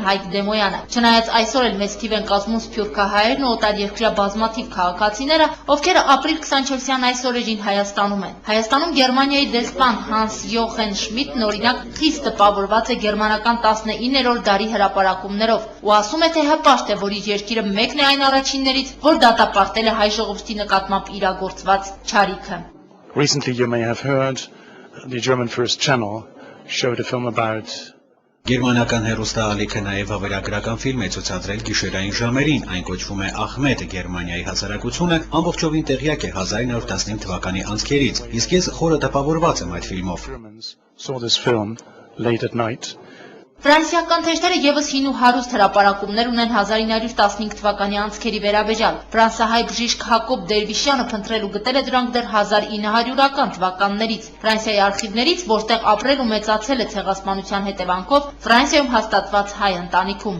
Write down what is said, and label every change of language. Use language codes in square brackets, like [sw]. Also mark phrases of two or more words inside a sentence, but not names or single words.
[hy] Հայկ Դեմոյանը։ Չնայած այսօր էլ մեծ թիվ են կազմում սփյուռքահայերն ու օտարերկրյա բազմաթիվ քաղաքացիները, ովքեր ապրիլ 24-յան այս օրերին Հայաստանում են։ Հայաստանում Գերմանիայի դեսպան Հանս Յոխեն Շմիդտն օրինակ խիստ տպավորված է գերմանական 19-րդ դարի հրապարակումներով ու ասում է, թե հպարտ է, որ իր երկիրը մեկն է այն առաջիններից, որ դատապարտել է հայ ժողովրդի նկատմամբ իրագործված չարիքը։ [en] Recently, you may have heard the German First Channel showed a film about [hy] Գերմանական հեռուստաալիքը նաև վավերագրական ֆիլմ է ցուցադրել գիշերային ժամերին, այն կոչվում է Ախմեդ, Գերմանիայի հասարակությունը ամբողջովին տեղյակ է 1915 թվականի անցքերից, իսկ ես խորը տպավորված եմ այդ ֆիլմով։ [en] saw this film late at night. [hy] Ֆրանսիական թերթերը եւս հին ու հարուստ հրապարակումներ ունեն 1915 թվականի անցքերի վերաբերյալ։ Ֆրանսահայ բժիշկ Հակոբ Դերվիշյանը փնտրել ու գտել է դրանք դեռ 1900-ական թվականներից։ Ֆրանսիայի արխիվներից, որտեղ ապրել ու մեծացել է ցեղասպանության հետևանքով Ֆրանսիայում հաստատված հայ ընտանիքում։